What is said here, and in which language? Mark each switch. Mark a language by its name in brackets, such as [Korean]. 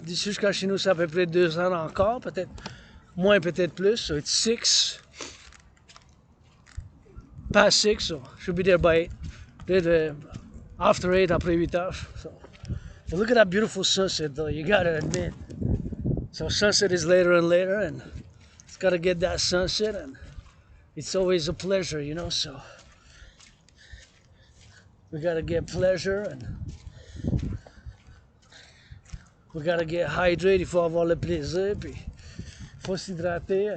[French] D'ici jusqu'à chez nous, c'est à peu près 2 heures encore, peut-être moins, peut-être plus. [English] So it's 6, past 6, so should be there by 8. After 8, [French] après 8 heures. [English] So, but look at that beautiful sunset, though. You gotta admit. So sunset is later and later, and it's gotta get that sunset, and it's always a pleasure, you know. So we gotta get pleasure, and we gotta get hydrated. [French] Il faut avoir le plaisir, puis il faut s'hydrater.